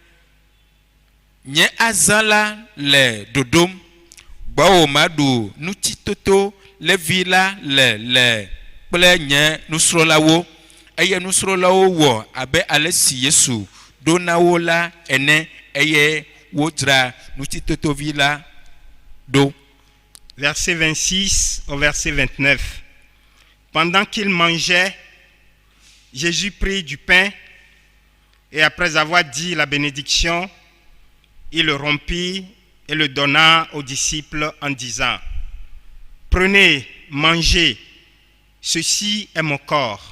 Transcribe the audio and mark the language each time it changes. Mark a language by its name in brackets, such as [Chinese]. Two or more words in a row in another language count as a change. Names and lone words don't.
[Ewe] nye azala le dodom gbawo madu nutitoto levi la le nye nusrolawo eye nusrolawo wo abe alesi Yesu donawo la ene eye wodra nutitotovi la do. [French] Verset 26 au verset 29. Pendant qu'il mangeait, Jésus prit du pain et après avoir dit la bénédiction, il le rompit et le donna aux disciples en disant: prenez, mangez, ceci est mon corps.